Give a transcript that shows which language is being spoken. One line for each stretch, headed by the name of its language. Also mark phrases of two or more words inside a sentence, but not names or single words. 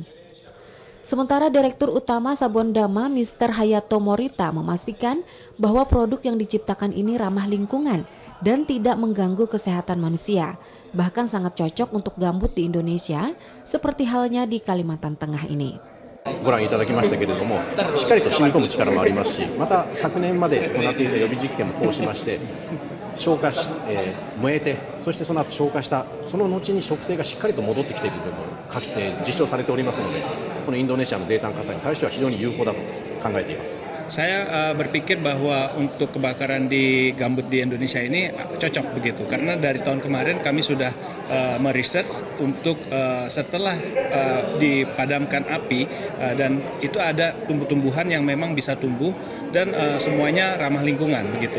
Indonesian: Sementara Direktur Utama Sabon Dama Mr. Hayato Morita memastikan bahwa produk yang diciptakan ini ramah lingkungan dan tidak mengganggu kesehatan manusia, bahkan sangat cocok untuk gambut di Indonesia seperti halnya di Kalimantan Tengah ini.
Japanese: ご覧いただきましたけれども、しっかりと染み込む力もありますし、また昨年まで行っていた予備実験もこうしまして、消化し、燃えて、そしてその後消化した、その後に植生がしっかりと戻ってきているというのを実証されておりますので、このインドネシアの泥炭火災に対しては非常に有効だと考えています。
Indonesian: Saya berpikir bahwa untuk kebakaran di gambut di Indonesia ini cocok begitu, karena dari tahun kemarin kami sudah meresearch untuk setelah dipadamkan api dan itu ada tumbuh-tumbuhan yang memang bisa tumbuh dan semuanya ramah lingkungan begitu.